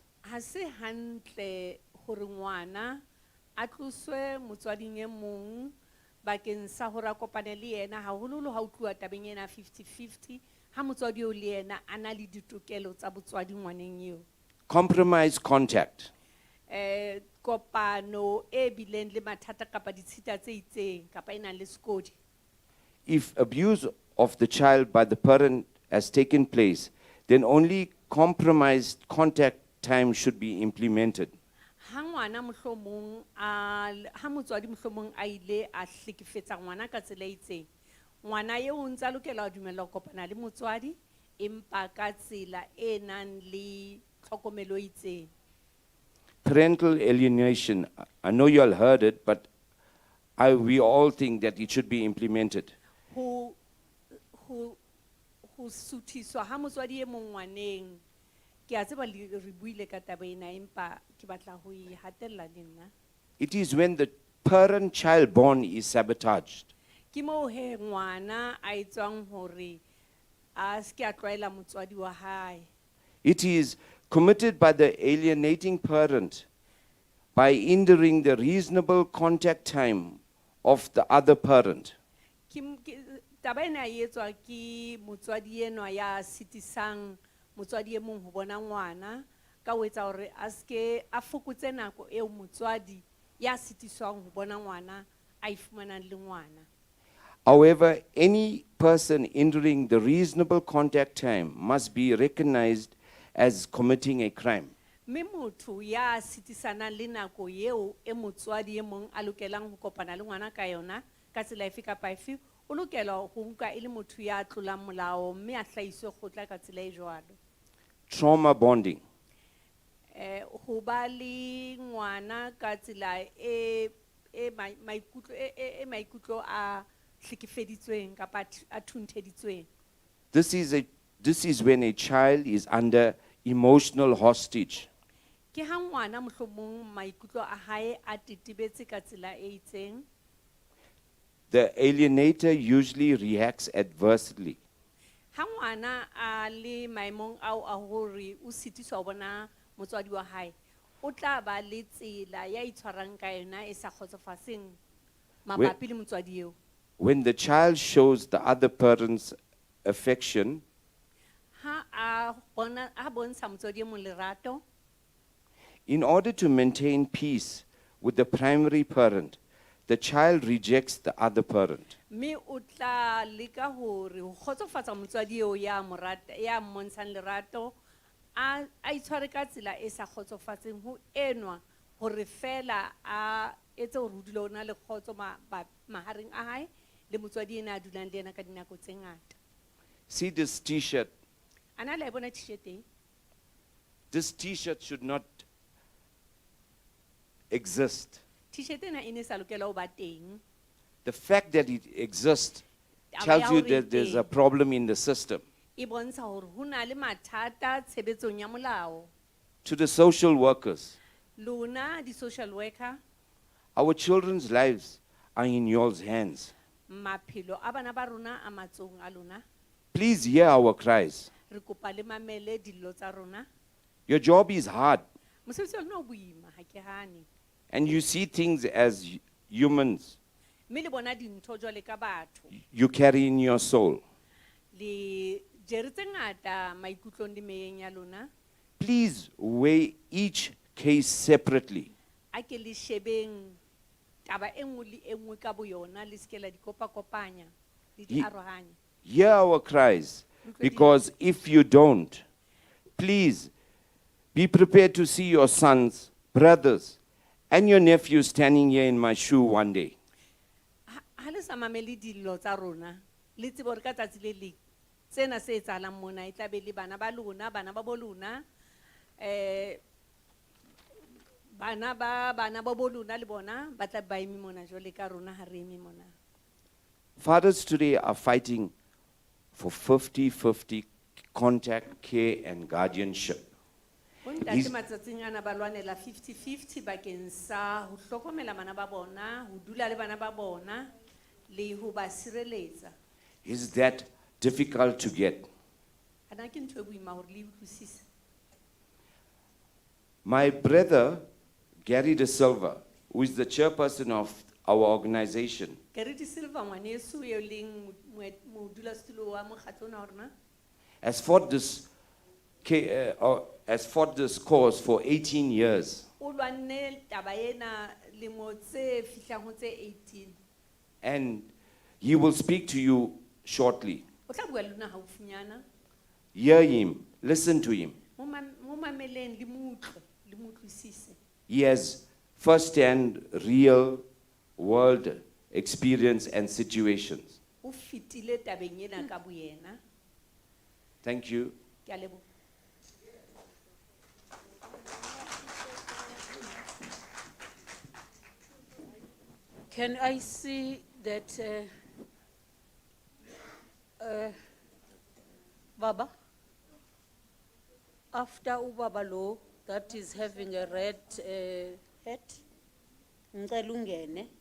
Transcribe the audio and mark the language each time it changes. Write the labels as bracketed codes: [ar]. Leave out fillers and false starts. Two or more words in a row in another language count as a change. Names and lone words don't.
[st] Ha se hantle hore ngwana a tloswe motswading e mong bakeng sa hore a kopane le yena haholoholo ha o tluwa tabeng ena 50-50 ha motswadi eo le yena a na le ditokelo tsa botswadi ngwaneng eo. [en] Compromise contact. [st] Kopano e bileng le mathata kapa ditshita tse itseng kapa e nang le sekodi. [en] If abuse of the child by the parent has taken place, then only compromised contact time should be implemented. [st] Ha ngwana mohlomong ha motswadi mohlomong a ile a hlekefetsa ngwana ka tsela e itseng, ngwana eo o ntse a lokela ho dumella ho kopana le motswadi empa ka tsela e nang le tlhokomelo e itseng. [en] Parental alienation. I know you all heard it, but we all think that it should be implemented. [st] Ho suthiswa ha motswadi e mong ngwaneng ke a tseba re buile ka taba ena empa ke batla ho e hatella le nna. [en] It is when the parent-child bond is sabotaged. [st] Ke moo he ngwana a etswang hore a se ke a tlwaela motswadi wa hae. [en] It is committed by the alienating parent by hindering the reasonable contact time of the other parent. [st] Taba ena e etswa ke motswadi enwa ya sitisang motswadi e mong ho bona ngwana ka ho etsa hore a ske a fokotse nako eo motswadi ya sitiswang ho bona ngwana a ifumanang le ngwana. [en] However, any person hindering the reasonable contact time must be recognized as committing a crime. [st] Mme motho ya sitisanang le nako eo e motswadi e mong a lokelang ho kopana le ngwana ka yona ka tsela efe kapa efe o lokela ho nka e le motho ya tlolang molao mme a hlahiswe kgotla ka tsela e jwalo. [en] Trauma bonding. [st] Ho ba le ngwana ka tsela e maikutlo a hlekefeditsweng kapa a thuntheditsweng. [en] This is when a child is under emotional hostage. [st] ke ha ngwana mohlomong maikutlo a hae a tetebetse ka tsela e itseng, [en] the alienator usually reacts adversely. [st] ha ngwana a le maemong ao a hore o sitiswa ho bona motswadi wa hae, o tla ba le tsela ya itshwarang ka yona e sa kgotsofatseng mabapi le motswadi eo. [en] When the child shows the other parent's affection, [st] Ha a bontsha motswadi e mong lerato, [en] in order to maintain peace with the primary parent, the child rejects the other parent. [st] mme o tla leka hore ho kgotsofatsa motswadi eo ya mmontshang lerato, a itshware ka tsela e sa kgotsofatseng ho enwa hore fela a etse hore ho dule ho na le kgotso mahareng a hae le motswadi ena a dulang le ena ka dinako tse ngata. [en] See this t-shirt. [st] Ana le bona t-shirt e? [en] This t-shirt should not exist. [st] T-shirt ena e ne sa lokela ho ba teng. [en] The fact that it exists [st] Taba [en] tells [st] ya [en] you [st] hore [en] that there's a [st] teng, [en] problem in the system. [st] e bontsha hore ho na le mathata tshebetsong ya molao. [en] To the social workers, [st] Lona di- [en] social worker, our children's lives are in your hands. [st] maphelo a bana ba rona a matsohong a lona. [en] Please hear our cries. [st] Re kopa le mamele dillo tsa rona. [en] Your job is hard, [st] Mosebetsi wa lona o boima, ha ke hane. [en] and you see things as humans [st] Mme le bona dintho jwale ka batho. [en] you carry in your soul. [st] Le jere tse ngata maikutlong le meyeng ya lona. [en] Please weigh each case separately. [st] A ke le shebeng taba e nngwe le e nngwe ka boyona, le ske la di kopanya, le di Ye- arohanya. [en] Hear our cries, because if you don't, please be prepared to see your sons, brothers, and your nephews standing here in my shoe one day. [st] Ha le sa mamele dillo tsa rona, le tsebe hore ka tsatsi le leng tsena se etsahalang mona e tla be le bana ba lona, bana ba bo lona, bana ba bo lona le bona ba tla ba eme mona jwale ka rona ha re eme mona. [en] Fathers today are fighting for 50-50 contact, care, and guardianship. [st] Bontate [en] Is- [st] matsatsing ana ba lwanela 50-50 bakeng sa ho hlokomela bana ba bona, ho dula le bana ba bona, le ho ba sireletsa. [en] Is that difficult to get? [st] Ana ke ntho e boima hore le utlwisise. [en] My brother, Gary De Silva, who is the chairperson of our organization, [st] Ke re di Silva ngwaneso eo leng modulasetulo wa mokgatlo ona wa rona, [en] has fought this cause for 18 years. [st] o lwanne taba ena lemo tse fihlang ho tse 18. [en] And he will speak to you shortly. [st] O tla bua le lona haufinyana. [en] Hear him, listen to him. [st] Mo mameleng le mo utlwe, le mo utlwisise. [en] He has first-hand, real world experience and situations. [st] O fitile tabeng ena ka boyena. [en] Thank you. [st] Ke a leboha. [en] Can I see that, [zu] Baba, after Ubaba Lo, [en] that is having a red hat, [zu] ngicela ungene.